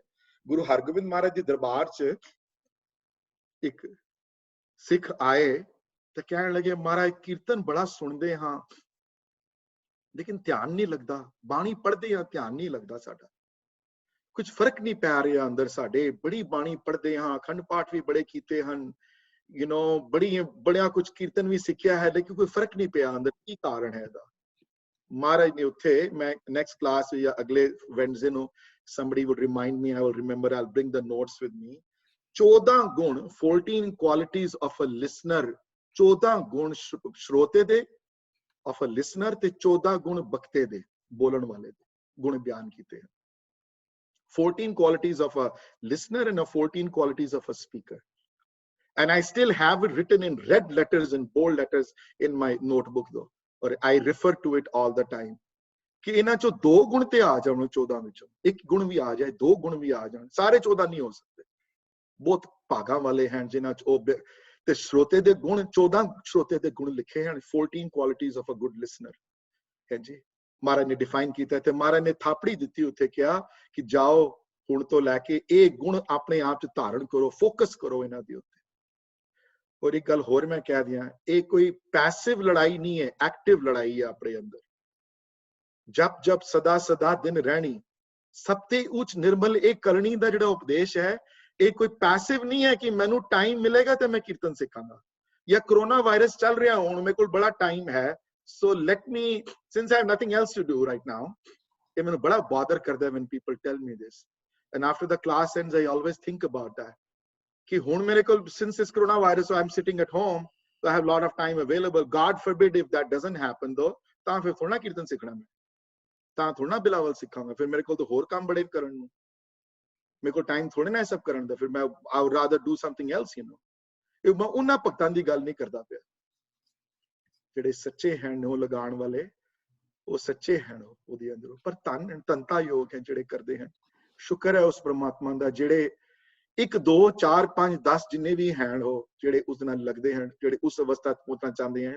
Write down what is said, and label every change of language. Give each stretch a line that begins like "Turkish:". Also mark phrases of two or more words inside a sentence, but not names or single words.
Punjabi: ਗੁਰੂ ਹਰਗੋਬਿੰਦ ਮਹਾਰਾਜ ਦੇ ਦਰਬਾਰ 'ਚ ਇੱਕ ਸਿੱਖ ਆਏ ਤੇ ਕਹਿਣ ਲੱਗੇ, ਮਹਾਰਾਜ ਕੀਰਤਨ ਬੜਾ ਸੁਣਦੇ ਹਾਂ ਲੇਕਿਨ ਧਿਆਨ ਨਹੀਂ ਲੱਗਦਾ, ਬਾਣੀ ਪੜ੍ਹਦੇ ਹਾਂ ਧਿਆਨ ਨਹੀਂ ਲੱਗਦਾ, ਸਾਡਾ ਕੁਝ ਫਰਕ ਨਹੀਂ ਪੈ ਰਿਹਾ ਅੰਦਰ ਸਾਡੇ, ਬੜੀ ਬਾਣੀ ਪੜ੍ਹਦੇ ਹਾਂ, ਅਖੰਡ ਪਾਠ ਵੀ ਬੜੇ ਕੀਤੇ ਹਨ, ਬੜਿਆ ਕੁਝ ਕੀਰਤਨ ਵੀ ਸਿੱਖਿਆ ਹੈ, ਲੇਕਿਨ ਕੋਈ ਫਰਕ ਨਹੀਂ ਪਿਆ ਅੰਦਰ, ਕੀ ਕਾਰਨ ਹੈ ਇਹਦਾ? ਮਹਾਰਾਜ ਨੇ ਉੱਥੇ, ਮੈਂ ਨੈਕਸਟ ਕਲਾਸ ਜਾਂ ਅਗਲੇ ਵੈਡਨਸਡੇ ਨੂੰ
English: somebody would remind me, I will remember, I'll bring the notes with me,
Punjabi: 14 ਗੁਣ 14
English: qualities of a listener,
Punjabi: 14 ਗੁਣ ਸ਼ਰੋਤੇ ਦੇ
English: of a listener
Punjabi: ਤੇ 14 ਗੁਣ ਬਖਤੇ ਦੇ, ਬੋਲਣ ਵਾਲੇ ਦੇ ਗੁਣ ਬਿਆਨ ਕੀਤੇ ਹਨ।
English: 14 qualities of a listener and 14 qualities of a speaker. And I still have it written in red letters and bold letters in my notebook though, or I refer to it all the time,
Punjabi: ਕਿ ਇਹਨਾਂ ਚੋਂ 2 ਗੁਣ ਤੇ ਆ ਜਾਣ, 14 ਵਿੱਚੋਂ 1 ਗੁਣ ਵੀ ਆ ਜਾਏ, 2 ਗੁਣ ਵੀ ਆ ਜਾਣ, ਸਾਰੇ 14 ਨਹੀਂ ਹੋ ਸਕਦੇ। ਬਹੁਤ ਭਾਗਾਂ ਵਾਲੇ ਹਨ ਜਿਨ੍ਹਾਂ ਚ ਉਹ, ਤੇ ਸ਼ਰੋਤੇ ਦੇ ਗੁਣ 14 ਸ਼ਰੋਤੇ ਦੇ ਗੁਣ ਲਿਖੇ ਹਨ, 14
English: qualities of a good listener
Punjabi: ਹੈ ਜੀ। ਮਹਾਰਾਜ ਨੇ ਡਿਫਾਈਨ ਕੀਤਾ ਤੇ ਮਹਾਰਾਜ ਨੇ ਥਾਪੜੀ ਦਿੱਤੀ, ਉੱਥੇ ਕਿਹਾ ਕਿ ਜਾਓ ਹੁਣ ਤੋਂ ਲੈ ਕੇ ਇਹ ਗੁਣ ਆਪਣੇ ਆਪ ਚ ਧਾਰਨ ਕਰੋ, ਫੋਕਸ ਕਰੋ ਇਹਨਾਂ ਦੇ ਉੱਤੇ। ਔਰ ਇੱਕ ਗੱਲ ਹੋਰ ਮੈਂ ਕਹਿ ਦਿਆਂ, ਇਹ ਕੋਈ ਪੈਸਿਵ ਲੜਾਈ ਨਹੀਂ ਹੈ, ਐਕਟਿਵ ਲੜਾਈ ਹੈ ਆਪਣੇ ਅੰਦਰ। ਜਪ ਜਪ ਸਦਾ ਸਦਾ ਦਿਨ ਰਹਿਣੀ, ਸਭ ਤੇ ਉੱਚ ਨਿਰਮਲ ਇਹ ਕਰਨੀ ਦਾ ਜਿਹੜਾ ਉਪਦੇਸ਼ ਹੈ, ਇਹ ਕੋਈ ਪੈਸਿਵ ਨਹੀਂ ਹੈ ਕਿ ਮੈਨੂੰ ਟਾਈਮ ਮਿਲੇਗਾ ਤੇ ਮੈਂ ਕੀਰਤਨ ਸਿੱਖਾਂਗਾ, ਜਾਂ ਕਰੋਨਾ ਵਾਇਰਸ ਚੱਲ ਰਿਹਾ ਹੁਣ ਮੇਰੇ ਕੋਲ ਬੜਾ ਟਾਈਮ ਹੈ,
English: so let me, since I have nothing else to do right now,
Punjabi: ਇਹ ਮੈਨੂੰ ਬੜਾ bother ਕਰਦਾ
English: when people tell me this, and after the class ends I always think about that,
Punjabi: ਕਿ ਹੁਣ ਮੇਰੇ ਕੋਲ,
English: since this corona virus, so I'm sitting at home, so I have a lot of time available, God forbid if that doesn't happen though,
Punjabi: ਤਾਂ ਫਿਰ ਥੋੜਾ ਕੀਰਤਨ ਸਿੱਖਣਾ ਮੈਂ, ਤਾਂ ਥੋੜਾ ਬਿਲਾਵਲ ਸਿੱਖਾਂਗਾ, ਫਿਰ ਮੇਰੇ ਕੋਲ ਤਾਂ ਹੋਰ ਕੰਮ ਬੜੇ ਕਰਨ ਨੂੰ, ਮੇਰੇ ਕੋਲ ਟਾਈਮ ਥੋੜੇ ਨਾ ਇਹ ਸਭ ਕਰਨ ਦਾ, ਫਿਰ ਮੈਂ
English: I would rather do something else, you know।
Punjabi: ਇਹ ਮੈਂ ਉਹਨਾਂ ਭਗਤਾਂ ਦੀ ਗੱਲ ਨਹੀਂ ਕਰਦਾ ਪਿਆ, ਜਿਹੜੇ ਸੱਚੇ ਹਨ ਉਹ ਲਗਾਉਣ ਵਾਲੇ, ਉਹ ਸੱਚੇ ਹਨ ਉਹਦੇ ਅੰਦਰੋਂ, ਪਰ ਧੰਨਤਾ ਯੋਗ ਹੈ ਜਿਹੜੇ ਕਰਦੇ ਹਨ। ਸ਼ੁਕਰ ਹੈ ਉਸ ਪ੍ਰਮਾਤਮਾ ਦਾ, ਜਿਹੜੇ 1 2 4 5 10 ਜਿੰਨੇ ਵੀ ਹਨ ਉਹ ਜਿਹੜੇ ਉਸ ਨਾਲ ਲੱਗਦੇ ਹਨ, ਜਿਹੜੇ ਉਸ ਅਵਸਥਾ ਪਹੁੰਚਣਾ ਚਾਹੁੰਦੇ ਹਨ।